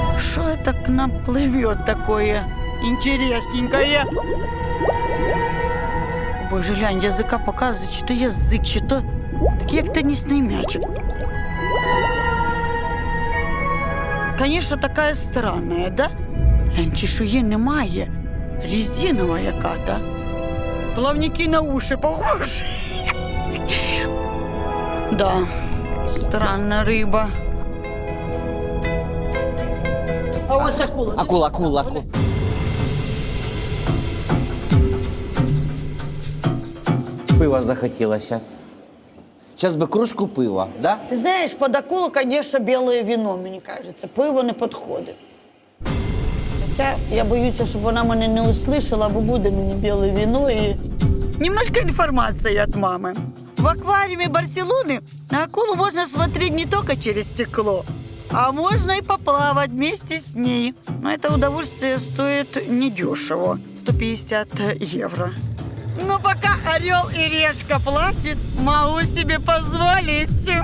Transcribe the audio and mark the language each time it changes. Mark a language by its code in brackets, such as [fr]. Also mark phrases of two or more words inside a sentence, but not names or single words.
[ru] что это к нам плывет такое интересненькое? [uk] Боже, глянь, язика показує, чи то язик, чи то такий як тенісний м'ячик. [ru] Конечно, такая странная, да? [uk] Глянь, чешуї немає. Резинова яка-то. [ru] Плавники на уши похожі. Да, странна риба. [uk] А ось акула. [ru] Акула. Пива захотела сейчас. Сейчас бы кружку пива, да? [uk] Ти знаєш, під акулу, конечно, біле вино, мені кажеться. Пиво не підходить. Хоча я боюся, щоб вона мене не услышала, бо буде мені біле вино і... [ru] Немножко информации от мамы. В аквариуме Барселоны на акулу можно смотреть не только через стекло, а можно и поплавать вместе с ней. Но это удовольствие стоит недешево – 150 евро. Но пока орел и решка платят, могу себе позволить.